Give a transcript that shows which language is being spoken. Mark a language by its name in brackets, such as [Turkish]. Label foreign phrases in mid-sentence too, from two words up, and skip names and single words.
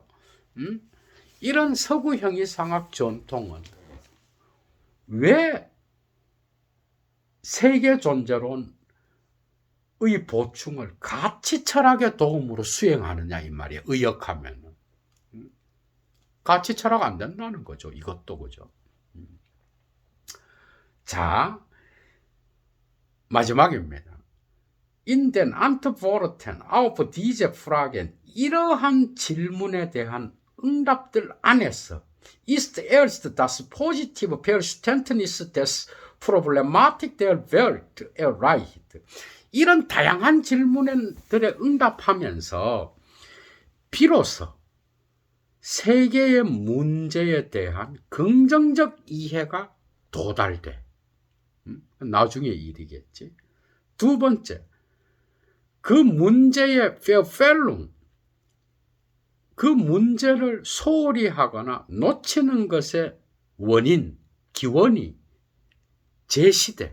[Korean] 이런 서구 형이상학 전통은 왜 세계 존재론의 보충을 가치 철학의 도움으로 수행하느냐 이 말이에요. 의역하면은 가치 철학 안 된다는 거죠. 이것도, 그죠? 자, 마지막입니다. [German] In den Antworten auf diese Fragen, [Korean] 이러한 질문에 대한 응답들 안에서 [German] ist erst das positive Verständnis des Problematik der Welt erreicht. [Korean] 이런 다양한 질문들에 응답하면서 비로소 세계의 문제에 대한 긍정적 이해가 도달돼. 나중에 일이겠지. 두 번째, 그 문제의 Verfehlung, 그 문제를 소홀히 하거나 놓치는 것의 원인, 기원이 제시돼.